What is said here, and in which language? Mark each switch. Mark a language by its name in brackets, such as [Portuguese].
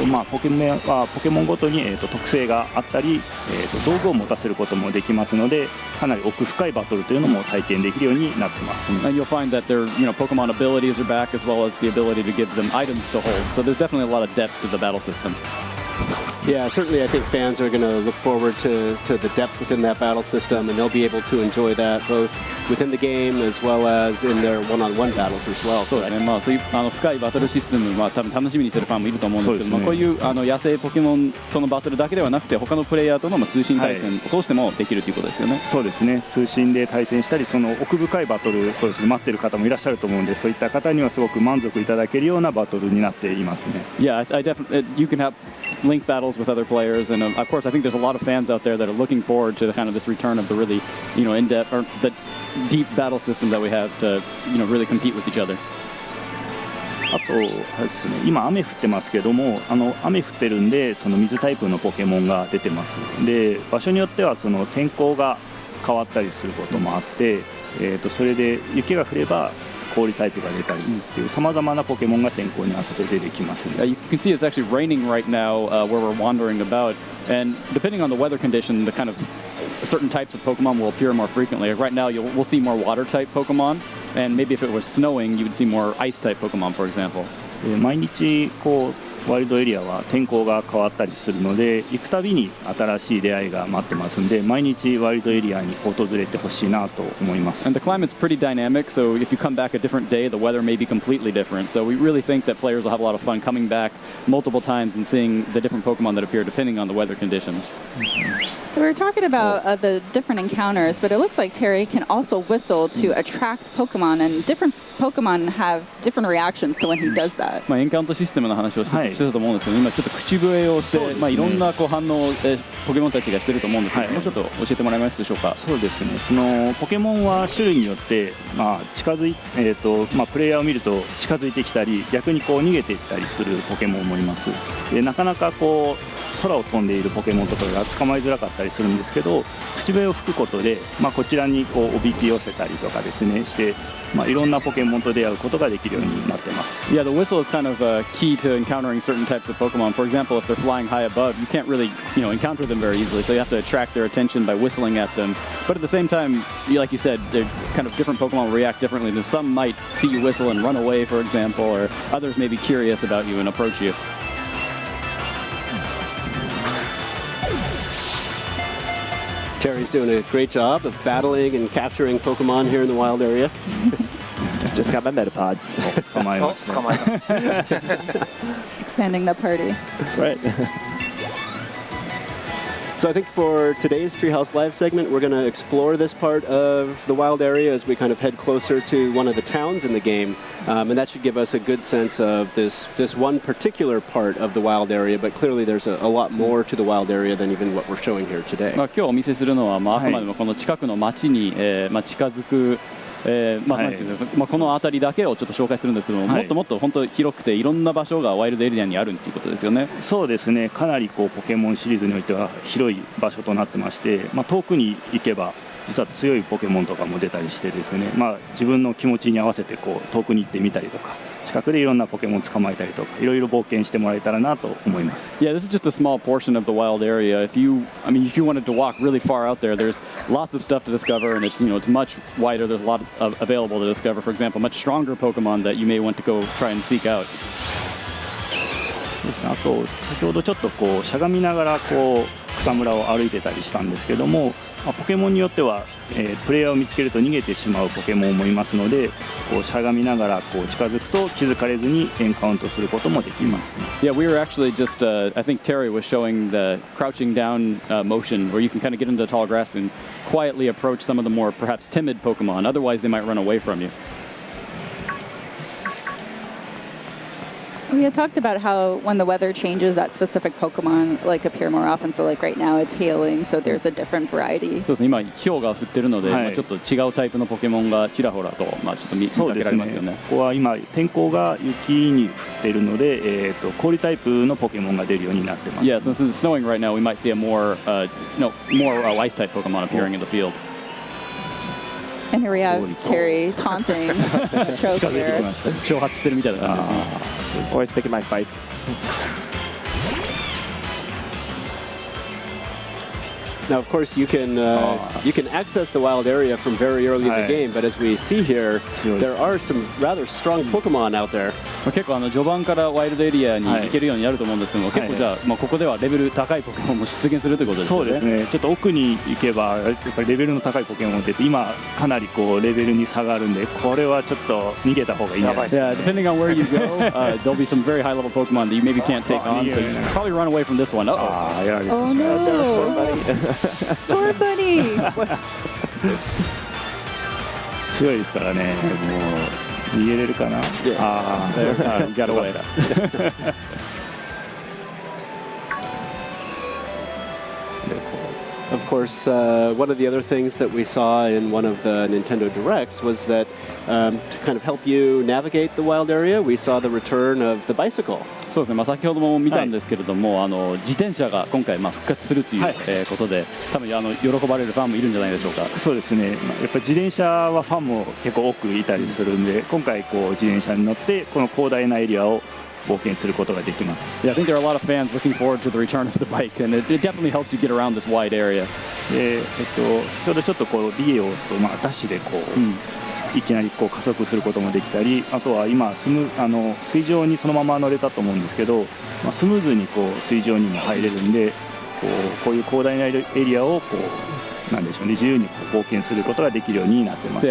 [Japanese] ポケモンごとに、特性があったり、道具を持たせることもできますので、かなり奥深いバトルというのも体験できるようになってます。 [English] And you'll find that their Pokemon abilities are back, as well as the ability to give them items to hold. So there's definitely a lot of depth to the battle system. Yeah, certainly I think fans are going to look forward to the depth within that battle system, and they'll be able to enjoy that both within the game as well as in their one-on-one battles as well. [Japanese] そうですね、そういう深いバトルシステムは多分楽しみにしてるファンもいると思うんですけども、こういう野生ポケモンとのバトルだけではなくて、他のプレイヤーとの通信対戦を通してもできるということですよね。そうですね、通信で対戦したり、その奥深いバトル、そうですね、待ってる方もいらっしゃると思うんで、そういった方にはすごく満足いただけるようなバトルになっていますね。 [English] Yeah, I definitely you can have link battles with other players, and of course I think there's a lot of fans out there that are looking forward to kind of this return of the really in-depth or the deep battle system that we have to really compete with each other. [Japanese] あとですね、今雨降ってますけども、雨降ってるんでその水タイプのポケモンが出てます。で、場所によってはその天候が変わったりすることもあって、それで雪が降れば氷タイプが出たりっていう様々なポケモンが天候に合わせて出てきますね。 [English] You can see it's actually raining right now where we're wandering about, and depending on the weather condition, the kind of certain types of Pokemon will appear more frequently. Like right now, we'll see more water type Pokemon, and maybe if it was snowing, you would see more ice type Pokemon, for example. [Japanese] 毎日ワイルドエリアは天候が変わったりするので、行くたびに新しい出会いが待ってますんで、毎日ワイルドエリアに訪れてほしいなと思います。 [English] And the climate's pretty dynamic, so if you come back a different day, the weather may be completely different. So we really think that players will have a lot of fun coming back multiple times and seeing the different Pokemon that appear depending on the weather conditions. So we were talking about the different encounters, but it looks like Terry can also whistle to attract Pokemon, and different Pokemon have different reactions to when he does that. [Japanese] エンカウントシステムの話をしてたと思うんですけど、今ちょっと口笛をして、いろんな反応をポケモンたちがしてると思うんですけど、もうちょっと教えてもらえますでしょうか。そうですね。そのポケモンは種類によって近づいプレイヤーを見ると近づいてきたり、逆に逃げていったりするポケモンもいます。で、なかなか空を飛んでいるポケモンとかが捕まえづらかったりするんですけど、口笛を吹くことで、こちらにこうおびき寄せたりとかですねして、いろんなポケモンと出会うことができるようになってます。 [English] Yeah, the whistle is kind of key to encountering certain types of Pokemon. For example, if they're flying high above, you can't really, encounter them very easily. So you have to attract their attention by whistling at them. But at the same time, like you said, they're kind of different Pokemon react differently. Some might see you whistle and run away, for example, or others may be curious about you and approach you. Terry's doing a great job of battling and capturing Pokemon here in the wild area. Just got my Metapod. [Japanese] 捕まえました。捕まえた。 [English] Expanding the party. That's right. So I think for today's Treehouse Live segment, we're going to explore this part of the wild area as we kind of head closer to one of the towns in the game. And that should give us a good sense of this one particular part of the wild area, but clearly there's a lot more to the wild area than even what we're showing here today. [Japanese] 今日お見せするのは、あくまでもこの近くの町に、近づく、なんていうんですか、この辺りだけをちょっと紹介するんですけども、もっともっと本当広くていろんな場所がワイルドエリアにあるっていうことですよね。そうですね、かなりこうポケモンシリーズにおいては広い場所となってまして、遠くに行けば実は強いポケモンとかも出たりしてですね、自分の気持ちに合わせてこう遠くに行ってみたりとか、近くでいろんなポケモン捕まえたりとか、いろいろ冒険してもらえたらなと思います。 [English] Yeah, this is just a small portion of the wild area. If you wanted to walk really far out there, there's lots of stuff to discover, and it's much wider. There's a lot available to discover. For example, much stronger Pokemon that you may want to go try and seek out. [Japanese] あと先ほどちょっとこうしゃがみながらこう草むらを歩いてたりしたんですけども、ポケモンによっては、プレイヤーを見つけると逃げてしまうポケモンもいますので、こうしゃがみながらこう近づくと気づかれずにエンカウントすることもできます、 [English] Yeah, we were actually just, I think Terry was showing the crouching down motion where you can kind of get into the tall grass and quietly approach some of the more perhaps timid Pokemon. Otherwise, they might run away from you. We had talked about how when the weather changes, that specific Pokemon appear more often. So right now it's hailing, so there's a different variety. [Japanese] そうですね、今氷が降ってるので、ちょっと違うタイプのポケモンがちらほらと、ちょっと見かけられますよね。ここは今天候が雪に降っているので、氷タイプのポケモンが出るようになってます。 [English] Yeah, since it's snowing right now, we might see a more ice type Pokemon appearing in the field. And here we have Terry taunting Trope here. [Japanese] 挑発してるみたいな感じですね。 [English] Always picking my fights. Now, of course, you can access the wild area from very early in the game, but as we see here, there are some rather strong Pokemon out there. [Japanese] 結構序盤からワイルドエリアに行けるようになると思うんですけども、結構じゃあ、ここではレベル高いポケモンも出現するということですね。そうですね。ちょっと奥に行けばやっぱりレベルの高いポケモンって今かなりこうレベルに差があるんで、これはちょっっと逃げた方がいいんじゃないですか。 [English] Yeah, depending on where you go, there'll be some very high level Pokemon that you maybe can't take on, so you should probably run away from this one. Uh-oh. Oh no! Score buddy! [Japanese] 強いですからね。もう逃げれるかな。 [English] ああ、got away. Of course, one of the other things that we saw in one of the Nintendo Directs was that to kind of help you navigate the wild area, we saw the return of the bicycle. [Japanese] そうですね、先ほども見たんですけれども、自転車が今回復活するという、ことで、多分喜ばれるファンもいるんじゃないでしょうか。そうですね、やっぱり自転車はファンも結構多くいたりするんで、今回こう自転車に乗ってこの広大なエリアを冒険することができます。 [English] Yeah, I think there are a lot of fans looking forward to the return of the bike, and it definitely helps you get around this wide area. [Japanese] で、先ほどちょっとこうビデオをダッシュでこう、いきなりこう加速することもできたり、あとは今水上にそのまま乗れたと思うんですけど、スムーズにこう水上にも入れるんで、こういう広大なエリアをこうなんでしょうね、自由に冒険することができるようになってます。